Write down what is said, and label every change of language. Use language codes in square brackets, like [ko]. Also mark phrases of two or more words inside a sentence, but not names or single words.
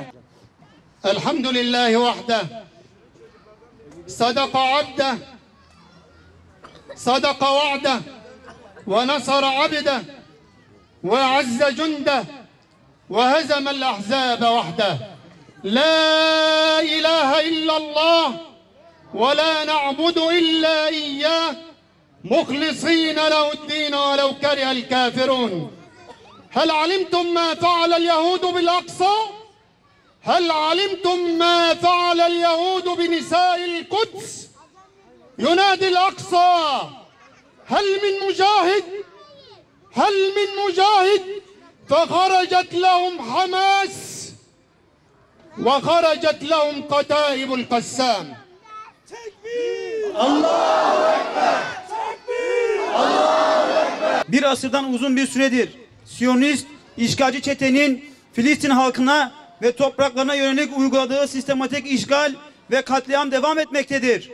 [ar] الحمد لله وحده، صدق عبده، صدق وعده، ونصر عبده، وأعز جنده، وهزم الأحزاب وحده. لا إله إلا الله، ولا نعبد إلا إياه, مخلصين له الدين ولو كره الكافرون. هل علمتم ما فعل اليهود بالأقصى؟ هل علمتم ما فعل اليهود بنساء القدس؟ ينادي الأقصى هل من مجاهد فخرجت لهم حماس وخرجت لهم قتائب القسام. [tr] Bir asırdan uzun bir süredir Siyonist işgalci çetenin Filistin halkına ve topraklarına yönelik uyguladığı sistematik işgal ve katliam devam etmektedir.